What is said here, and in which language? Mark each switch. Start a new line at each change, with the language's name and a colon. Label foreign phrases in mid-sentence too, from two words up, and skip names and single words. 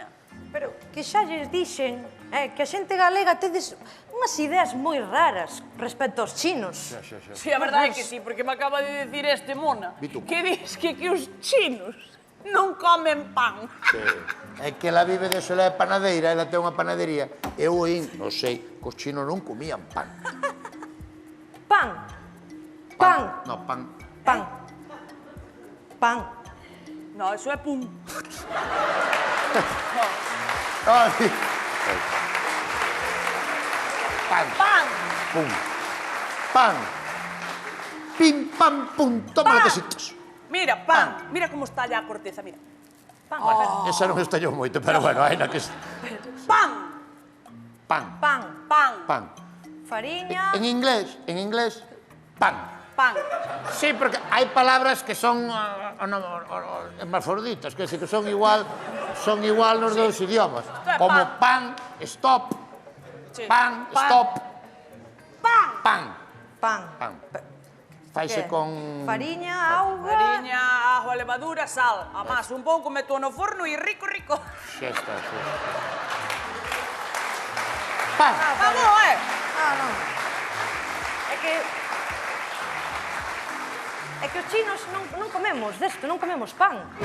Galician: Pero que xa lles dixen que a xente galega tedes unhas ideas moi raras respecto aos chinos. Sí, a verdade é que sí, porque me
Spanish: acaba de decir
Galician: este mona Vitu. que dis que os chinos non comen pan. É que ela vive de ela é panadeira, ela ten unha panadería. Eu oín, non sei, que os chinos non comían pan. Pan. Pan. No, pan. Pan. Pan. No, eso é pum. Ah, sí. Pan. Pan. Pum. Pan. Pim, pam, pum.
Spanish: Toma lo que sitas.
Galician: Mira, pan.
Spanish: Mira como está ya a corteza, mira.
Galician: Pan. Esa non estallou moito, pero bueno, hai na que... Pan. Pan. Pan. Pan. Pan. Fariña. En inglés, pan. Pan. Sí, porque hai palabras que son hermafroditas, que son igual nos dos idiomas. é Como pan. pan, stop, Sí. pan, Pan. stop, Pan. pan. Pan. Pan. Faise Que? con... Fariña, auga. Fariña, ajo, levadura, sal. Amaso un pouco, meto no forno e rico. Xa está, xa. Pan. Vamos, Non. É que os chinos non comemos desto, non comemos pan.